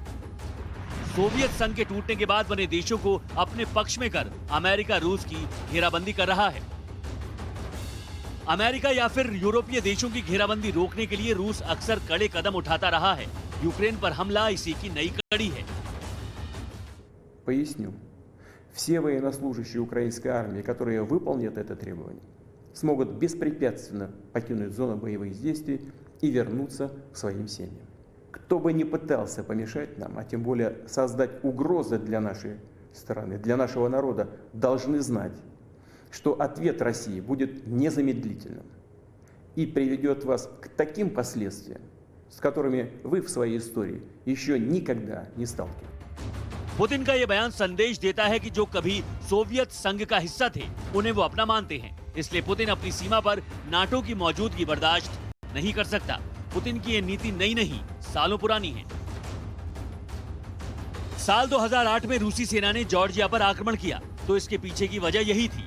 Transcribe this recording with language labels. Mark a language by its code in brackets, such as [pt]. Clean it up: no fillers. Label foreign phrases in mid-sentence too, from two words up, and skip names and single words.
[hi] सोवियत संघ के टूटने के बाद बने देशों को अपने पक्ष में कर अमेरिका रूस की घेराबंदी कर रहा है। अमेरिका या फिर यूरोपीय देशों की घेराबंदी रोकने के लिए रूस अक्सर कड़े कदम उठाता रहा है। यूक्रेन पर हमला इसी की नई कड़ी है। [ru] Поясню. Все военнослужащие украинской армии, которые выполнят это требование, смогут беспрепятственно покинуть зону боевых действий и вернуться к своим семьям. Кто бы ни пытался помешать нам, а тем более создать угрозы для нашей страны, для нашего народа, должны знать, что ответ России будет незамедлительным и приведет вас к таким последствиям, с которыми вы в своей истории еще никогда не сталкивались. [hi] पुतिन का यह बयान संदेश देता है कि जो कभी सोवियत संघ का हिस्सा थे, उन्हें वो अपना मानते हैं। इसलिए पुतिन अपनी सीमा पर नाटो की मौजूदगी बर्दाश्त नहीं कर सकता। पुतिन की यह नीति नई नहीं, सालों पुरानी है। साल 2008 में रूसी सेना ने जॉर्जिया पर आक्रमण किया, तो इसके पीछे की वजह यही थी।